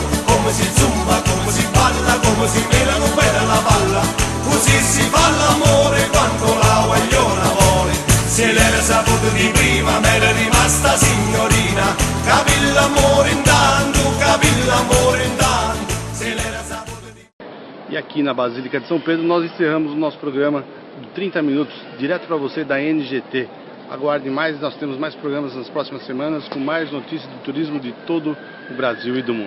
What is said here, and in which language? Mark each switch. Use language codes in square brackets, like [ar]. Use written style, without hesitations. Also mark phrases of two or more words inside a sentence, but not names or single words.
[it] Come si zumba, come si balla, come si mena non vede la palla. Così si fa l'amore quando la guagliona vuole. Se l'era saputo di prima, m'era rimasta signorina. Capì l'amore intanto, capì l'amore intanto. Se l'era saputo di... [pt] E aqui na Basílica de São Pedro nós encerramos o nosso programa de 30 minutos, direto para você da NGT. Aguarde mais, nós temos mais programas nas próximas semanas com mais notícias do turismo de todo o Brasil e do mundo.